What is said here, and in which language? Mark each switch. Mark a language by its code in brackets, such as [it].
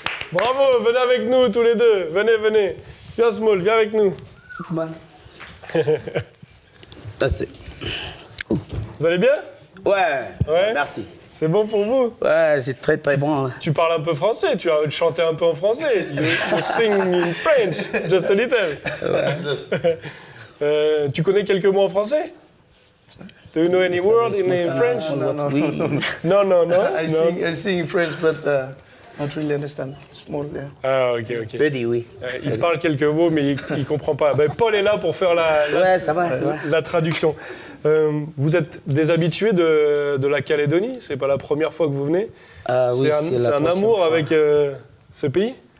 [fr] Bravo, venez avec nous tous les deux. Venez, venez. Viens Small, viens avec nous. X-Man. Merci. Vous allez bien? Ouais. Ouais. Merci. C'est bon pour vous? Ouais, c'est très très bon. Tu parles un peu français, tu as chanté un peu en français. [en] You sing in French, just a little. [fr] Tu connais quelques mots en français? [en] Do you know any word in French? No. [fr] Non. [en] I sing in French, but not really understand. Small, yeah. Ah, ok. [fr] Petit, oui. Il parle quelques mots, mais il comprend pas. Ben, Paul est là pour faire Ouais, ça va. la traduction. Vous êtes des habitués de la Calédonie? C'est pas la première fois que vous venez? Oui, c'est un amour avec ce pays?